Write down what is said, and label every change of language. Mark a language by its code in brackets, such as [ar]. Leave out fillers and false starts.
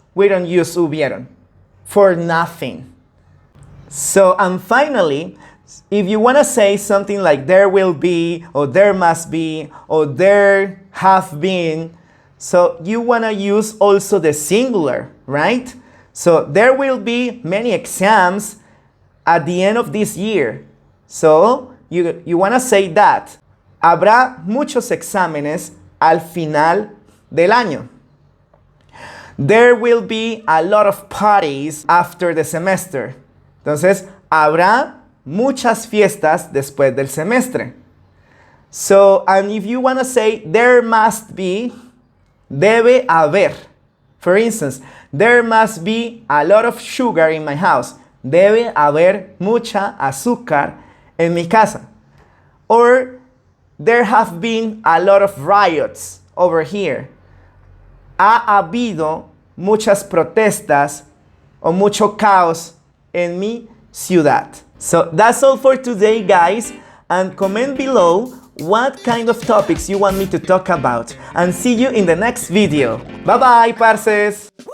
[en] we don't use hubieron for nothing. So, and finally, if you want to say something like there will be, or there must be, or there have been, so you want to use also the singular, right? So there will be many exams at the end of this year. So you want to say that. [es] Habrá muchos exámenes al final del año. [en] There will be a lot of parties after the semester. [es] Entonces, habrá muchas fiestas después del semestre. [en] So, and if you want to say there must be, [es] debe haber. [en] For instance, there must be a lot of sugar in my house. [es] Debe haber mucha azúcar en mi casa. [en] Or, there have been a lot of riots over here. [es] Ha habido muchas protestas o mucho caos en mi ciudad. [en] So that's all for today, guys, and comment below what kind of topics you want me to talk about, and see you in the next video. Bye bye, parses!